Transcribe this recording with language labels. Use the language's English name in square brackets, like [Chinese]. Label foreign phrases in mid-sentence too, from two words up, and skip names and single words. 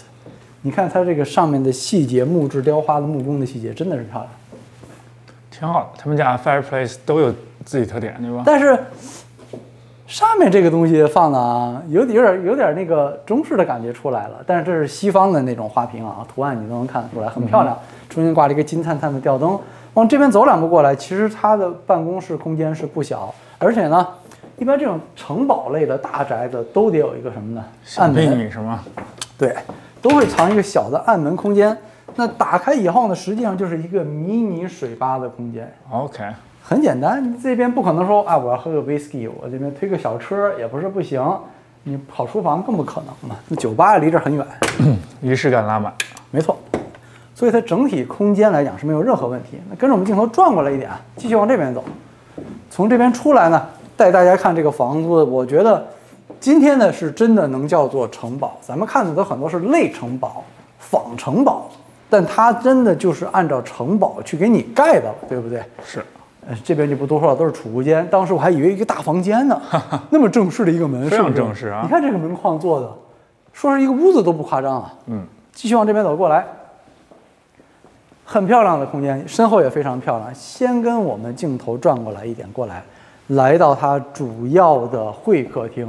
[Chinese] 你看它這個上面的細節，木質雕花的木工的細節，真的是漂亮。挺好的，他們家 fireplace 都有自己特點，對吧？但是上面這個東西放的啊，有點那個中式的感覺出來了。但是這是西方的那種花瓶啊，圖案你都能看得出來，很漂亮。中間掛了一個金燦燦的吊燈。往這邊走2步過來，其實它的辦公室空間是不小，而且呢，一般這種城堡類的大宅子都得有一個什麼呢？暗門是嗎？對，都會藏一個小的暗門空間。那打開以後呢，實際上就是一個迷你水吧的空間。 OK。很簡單，這邊不可能說啊，我要喝個 whisky， 我這邊推個小車也不是不行，你跑廚房更不可能嘛。那酒吧離這很遠，儀式感拉滿，沒錯。所以它整體空間來講是沒有任何問題。那跟着我們鏡頭轉過來一點，繼續往這邊走。從這邊出來呢，帶大家看這個房子，我覺得今天呢是真的能叫做城堡。咱們看的都很多是類城堡、仿城堡，但它真的就是按照城堡去給你蓋的了，對不對？是。這邊就不多說了，都是儲物間。當時我還以為一個大房間呢，那麼正式的一個門，非常正式啊！你看這個門框做的，說是一個屋子都不誇張啊。繼續往這邊走過來，很漂亮的空間，身後也非常漂亮。先跟我們鏡頭轉過來一點，過來，來到它主要的會客廳。